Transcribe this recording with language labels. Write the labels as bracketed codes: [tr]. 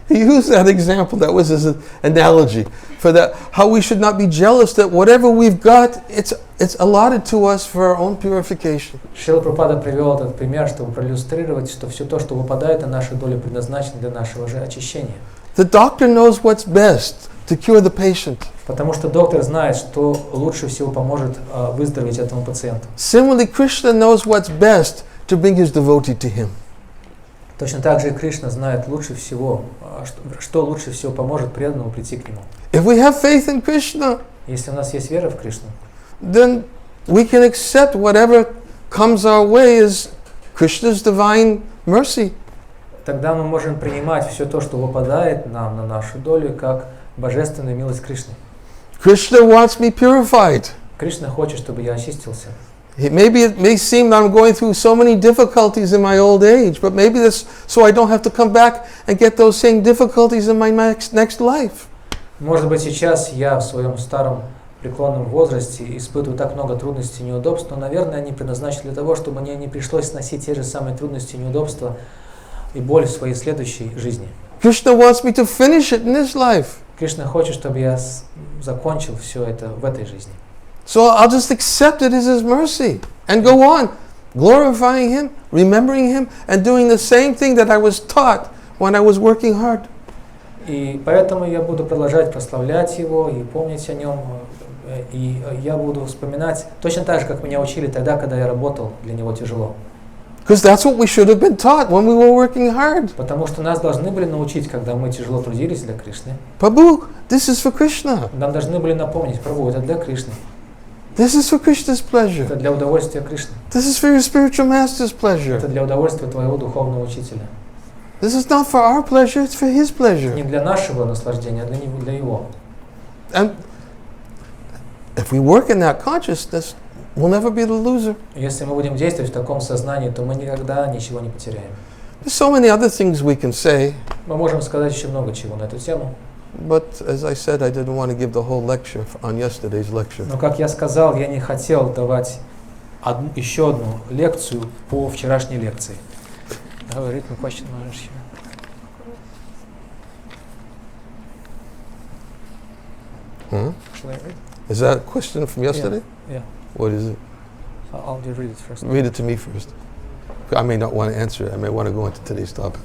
[en] He used that example, that was his analogy, for that, how we should not be jealous that whatever we've got, it's allotted to us for our own purification. [ru] Шрила Прабхупада привел этот пример, чтобы проиллюстрировать, что все то, что выпадает на нашу долю, предназначено для нашего же очищения. [en] The doctor knows what's best to cure the patient. [ru] Потому что доктор знает, что лучше всего поможет выздороветь этому пациенту. [en] Similarly, Krishna knows what's best to bring his devotee to him. [ru] Точно так же и Кришна знает лучше всего, что лучше всего поможет преданному прийти к нему. [en] If we have faith in Krishna, [ru] Если у нас есть вера в Кришну, [en] then we can accept whatever comes our way as Krishna's divine mercy. [ru] тогда мы можем принимать все то, что выпадает нам на нашу долю, как божественную милость Кришны. [en] Krishna wants me purified. [ru] Кришна хочет, чтобы я очистился. [en] Maybe it may seem that I'm going through so many difficulties in my old age, but maybe that's so I don't have to come back and get those same difficulties in my next life. [ru] Может быть, сейчас я в своем старом преклонном возрасте испытываю так много трудностей и неудобств, но, наверное, они предназначены для того, чтобы мне не пришлось сносить те же самые трудности и неудобства и боль в своей следующей жизни. [en] Krishna wants me to finish it in this life. [ru] Кришна хочет, чтобы я закончил все это в этой жизни. [en] So I'll just accept it as His mercy and go on glorifying Him, remembering Him, and doing the same thing that I was taught when I was working hard. [ru] И поэтому я буду продолжать прославлять Его и помнить о Нем, и я буду вспоминать точно так же, как меня учили тогда, когда я работал для Него тяжело. [en] Because that's what we should have been taught when we were working hard. [ru] Потому что нас должны были научить, когда мы тяжело трудились для Кришны. [en] Prabhu, this is for Krishna. [ru] Нам должны были напомнить: Прабху, это для Кришны. [en] This is for Krishna's pleasure. [ru] Это для удовольствия Кришны. [en] This is for your spiritual master's pleasure. [ru] Это для удовольствия твоего духовного учителя. [en] This is not for our pleasure, it's for His pleasure. [ru] Не для нашего наслаждения, а для Его. [en] And if we work in that consciousness, we'll never be the loser. [ru] Если мы будем действовать в таком сознании, то мы никогда ничего не потеряем. [en] There's so many other things we can say, [ru] Мы можем сказать еще много чего на эту тему. [en] but as I said, I didn't want to give the whole lecture on yesterday's lecture. [ru] Но, как я сказал, я не хотел давать еще одну лекцию по вчерашней лекции. [en] Read my question, Maharaj. Shall I read? Is that a question from yesterday? Yeah. What is it? I'll just read it first. Read it to me first. I may not want to answer it. I may want to go into today's topic.